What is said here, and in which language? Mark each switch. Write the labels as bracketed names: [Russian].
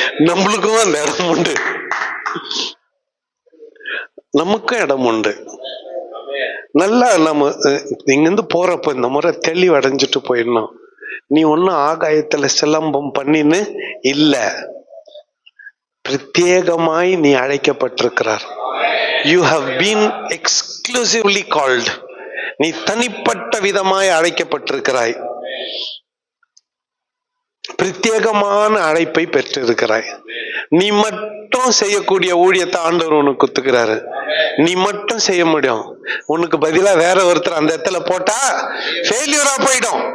[Tamil] நம்மளுக்கும் அந்த இடம் உண்டு, நமக்கும் இடம் உண்டு. நல்லா நம்ம இங்கிருந்து போறப்ப இந்த முறை தெளிவடைஞ்சிட்டு போயிடணும். நீ ஒன்னும் ஆகாயத்துல சிலம்பம் பண்ணின்னு இல்ல, பிரத்யேகமாய் நீ அழைக்கப்பட்டிருக்கிறார். [English] You have been exclusively called. [Tamil] நீ தனிப்பட்ட விதமாய் அழைக்கப்பட்டிருக்கிறாய். பிரத்யேகமான அழைப்பை பெற்றிருக்கிறாய். நீ மட்டும் செய்யக்கூடிய ஊழியத்தை ஆண்டவர் உனக்கு குத்துக்கிறாரு. நீ மட்டும் செய்ய முடியும். உனக்கு பதிலா வேற ஒருத்தர் அந்த இடத்துல போட்டா ஃபெயிலியரா போயிடும்.